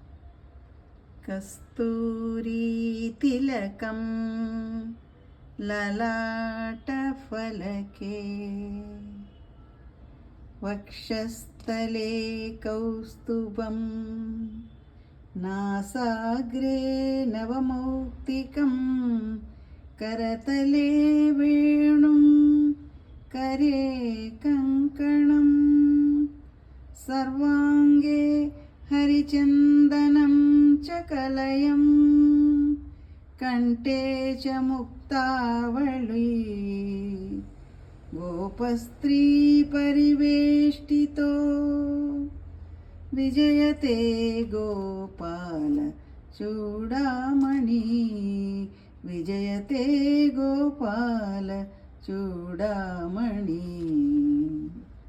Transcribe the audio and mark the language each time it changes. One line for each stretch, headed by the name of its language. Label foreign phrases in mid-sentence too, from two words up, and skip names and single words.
Sanskrit: కస్తూరీ తిలకం లలాట ఫలకే వక్షస్థలే కౌస్తుభం నాసాగ్రే నవమౌక్తికం కరతలే వేణుం करे कंकणं सर्वांगे हरिचंदनं च कलयं कंठे च मुक्तावली गोपस्त्री परिवेष्टितो विजयते गोपाल चूडामणि विजयते गोपाल चूडामणि.